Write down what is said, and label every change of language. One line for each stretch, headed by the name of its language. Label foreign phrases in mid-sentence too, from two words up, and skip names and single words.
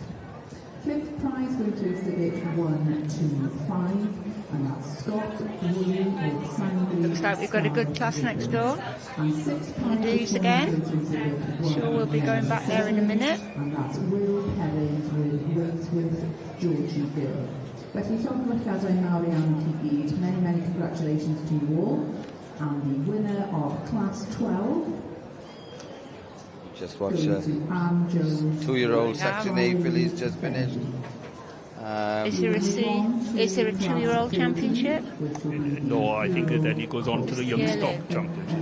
English: Fifth prize going to exhibit 125, and that's Scott Woolley with Sandy. Looks like we've got a good class next door. And sixth prize Dees again. Sure, we'll be going back there in a minute. And that's Will Perrins with Wait with Georgie Gill.
Welsh: Felly, llongyfarchiadau mawr iawn i chi gyd.
English: Many congratulations to you all. And the winner of Class 12 Just watch goes to Anne Jones. 2-year-old Section 8 fillies just finished. Is there a 2-year-old championship? No, I think that then it goes on to the young stock championship.